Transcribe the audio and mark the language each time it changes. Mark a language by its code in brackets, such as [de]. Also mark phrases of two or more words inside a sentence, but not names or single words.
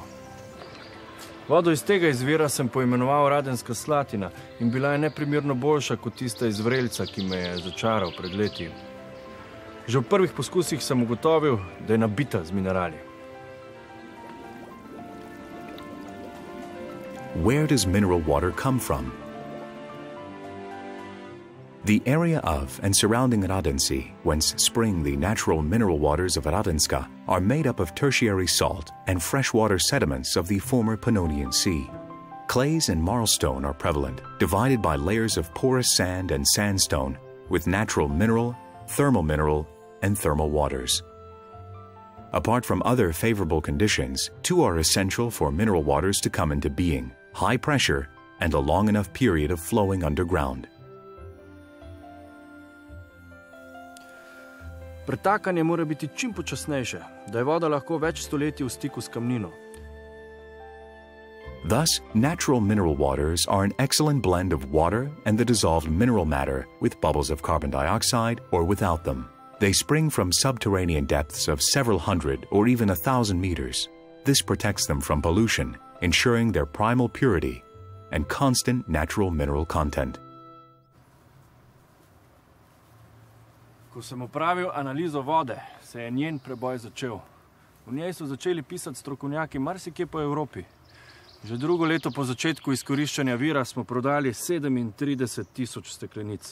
[sl] Vodo iz tega izvira sem poimenoval Radenska Slatina in bila je neprimerno boljša kot tista iz vrelca, ki me je začaral pred leti. Že v prvih poskusih sem ugotovil, da je nabita z minerali. [en] Where does mineral water come from? The area of and surrounding Radenci, whence spring the natural mineral waters of Radenska, are made up of tertiary salt and freshwater sediments of the former Pannonian Sea. Clays and marlstone are prevalent, divided by layers of porous sand and sandstone, with natural mineral, and thermal waters. Apart from other favorable conditions, two are essential for mineral waters to come into being: high pressure and a long enough period of flowing underground. [sl] Pretakanje mora biti čim počasnejše, da je voda lahko več stoletij v stiku s kamnino. [en] Thus, natural mineral waters are an excellent blend of water and the dissolved mineral matter with bubbles of carbon dioxide or without them. They spring from subterranean depths of several hundred or even 1,000 meters. This protects them from pollution, ensuring their primal purity and constant natural mineral content. [sl] Ko sem opravil analizo vode, se je njen preboj začel. V njej so začeli pisati strokovnjaki marsikje po Evropi. Že drugo leto po začetku izkoriščanja vira smo prodali 37,000 steklenic.